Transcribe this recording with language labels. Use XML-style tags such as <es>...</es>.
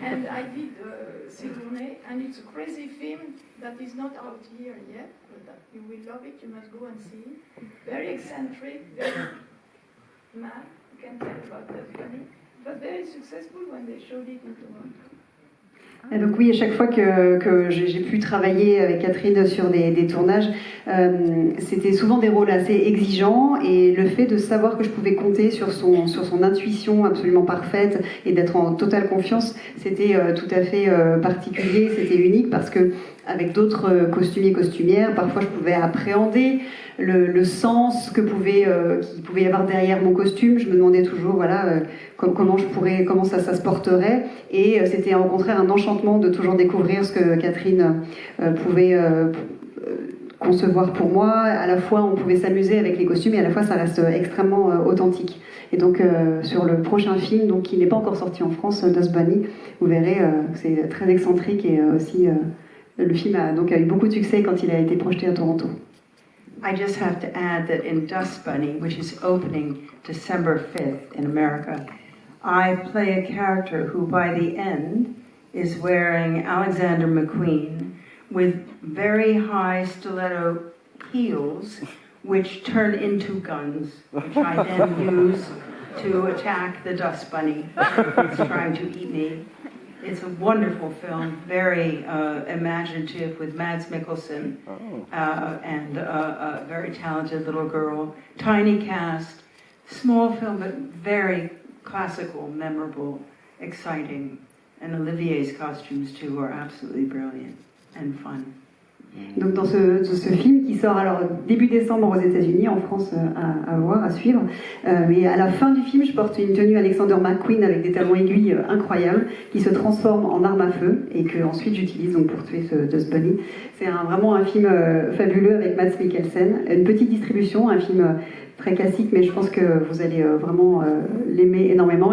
<en>And I did Sigourney, and it's a crazy film that is not out here yet, but you will love it, you must go and see it. Very eccentric, very mad, you can tell about Dust Bunny, but very successful when they showed it in Toronto.</en> <fr>Et donc oui, à chaque fois que j'ai pu travailler avec Catherine sur des tournages, c'était souvent des rôles assez exigeants, et le fait de savoir que je pouvais compter sur son intuition absolument parfaite et d'être en totale confiance, c'était tout à fait particulier, c'était unique, parce que avec d'autres costumiers, costumières, parfois je pouvais appréhender le sens qu'il pouvait y avoir derrière mon costume. Je me demandais toujours comment ça se porterait, et c'était au contraire un enchantement de toujours découvrir ce que Catherine pouvait concevoir pour moi. À la fois on pouvait s'amuser avec les costumes, et à la fois ça reste extrêmement authentique. Et donc sur le prochain film, donc, qui n'est pas encore sorti en France, Dust Bunny, vous verrez que c'est très excentrique, et aussi le film a eu beaucoup de succès quand il a été projeté à Toronto.</fr> <en>I just have to add that in Dust Bunny, which is opening December 5th in America, I play a character who by the end is wearing Alexander McQueen with very high stiletto heels which turn into guns, which I then use to attack the Dust Bunny that's trying to eat me. It's a wonderful film, very imaginative, with Mads Mikkelsen and a very talented little girl. Tiny cast, small film, but very classical, memorable, exciting. And Olivier's costumes, too, are absolutely brilliant and fun.</en> <fr>Donc dans ce film qui sort alors début décembre aux États-Unis, en France à voir, à suivre. Mais à la fin du film, je porte une tenue Alexander McQueen avec des talons aiguilles incroyables qui se transforment en arme à feu et que ensuite j'utilise donc pour tuer ce Dust Bunny. C'est vraiment un film fabuleux avec Mads Mikkelsen. Une petite distribution, un film très classique, mais je pense que vous allez vraiment l'aimer énormément.</fr>